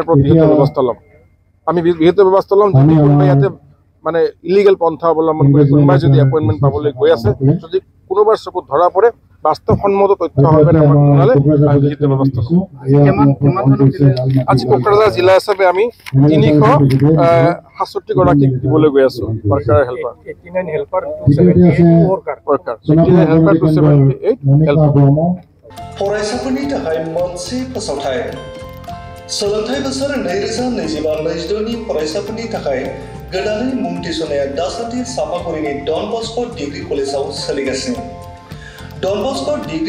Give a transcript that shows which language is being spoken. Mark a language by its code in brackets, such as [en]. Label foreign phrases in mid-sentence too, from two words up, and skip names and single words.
[as] পৰা বিহিত ব্যৱস্থা ল'ম যদি কোনোবাই ইয়াতে মানে ইলিগেল পন্থা অৱলম্বন কৰি কোনোবাই যদি এপইণ্টমেণ্ট পাবলৈ গৈ আছে যদি কোনোবাৰ চকুত ধৰা পৰে বাস্তৱসন্মত তথ্য সহকাৰে আমাক জনালে আমি বিহিত ব্যৱস্থা ল'ম আজি কোকৰাঝাৰ জিলা হিচাপে আমি 367 গৰাকীক দিবলৈ গৈ আছো ৱৰ্কাৰ হেল্পাৰ 89 হেল্পাৰ 278 হেল্পাৰ [brx] फरायसाफोरनि थाखाय मोनसे फोसावथाय सोलोंथाइ बोसोर 2025-26 नि फरायसाफोरनि थाखाय गोदानै मुं थिसननाया दासान्दि सापागुरिनि डन बस्क' डिग्री कलेजाव सोलिगासिनो डन बस्क' डिग्री